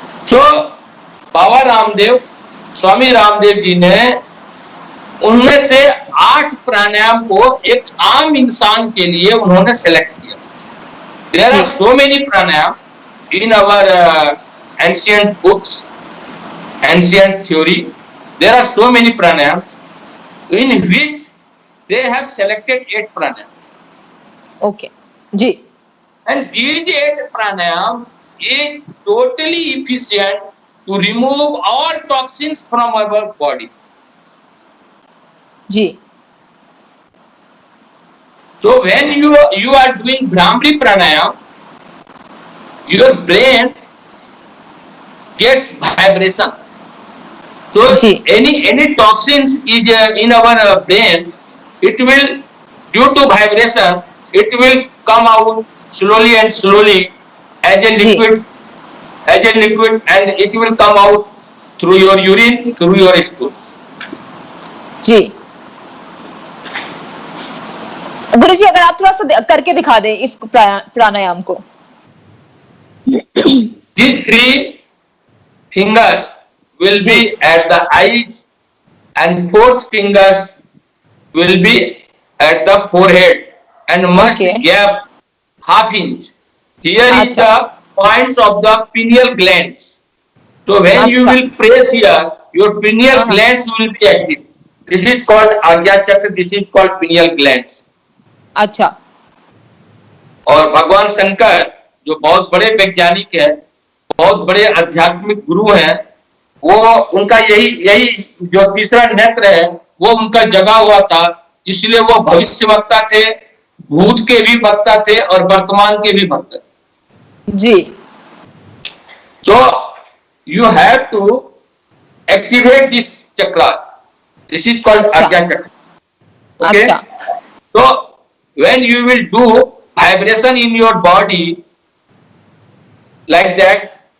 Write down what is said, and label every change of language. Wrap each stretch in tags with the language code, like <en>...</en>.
<hi>तो बाबा रामदेव, स्वामी रामदेव जी ने उनमें से 8 प्राणायाम को एक आम इंसान के लिए उन्होंने सेलेक्ट किया।</hi> <en>There are so many pranayama in our ancient books, ancient theory, there are so many pranayams in which they have selected 8 pranayams. Okay, जी. And these 8 pranayams is totally efficient to remove all toxins from our body.</en> <hi>Ji.</hi> <en>So when you are doing Brahmari pranayam, your brain gets vibration. So any toxins is in our brain, it will, due to vibration, it will come out slowly and slowly as a liquid, and it will come out through your urine, through your stool.</en> <hi>जी. गुरु जी, अगर आप थोड़ा सा करके दिखा दें इस प्राणायाम को.</hi> <en>These 3 fingers will be at the eyes and 4th fingers will be at the forehead and must gap ½ inch. Here is the points of the pineal glands. So when you will press here, your pineal glands will be active. This is called Ajna Chakra. This is called pineal glands.</en> <hi>अच्छा. और भगवान शंकर जो बहुत बड़े वैज्ञानिक हैं, बहुत बड़े आध्यात्मिक गुरु हैं, वो उनका यही जो तीसरा नेत्र है वो उनका जगा हुआ था, इसलिए वो भविष्यवक्ता थे, भूत के भी वक्ता थे और वर्तमान के भी वक्ता जी.</hi> <en>So you have to activate this chakra. This is called Ajna Chakra. Okay. So when you will do vibration in your body like that,</en>